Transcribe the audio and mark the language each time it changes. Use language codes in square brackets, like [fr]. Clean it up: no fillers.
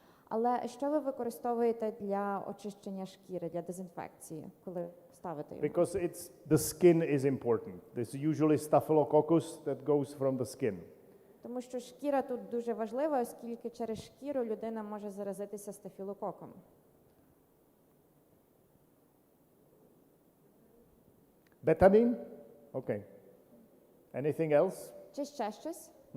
[uk] Але що ви використовуєте для очищення шкіри, для дезінфекції, коли ставите його? [en] Because the skin is important. There's usually staphylococcus that goes from the skin. [uk] Тому що шкіра тут дуже важлива, оскільки через шкіру людина може заразитися стафілококом. [en] Betadine? Okay. Anything else? [uk] Чи ще щось?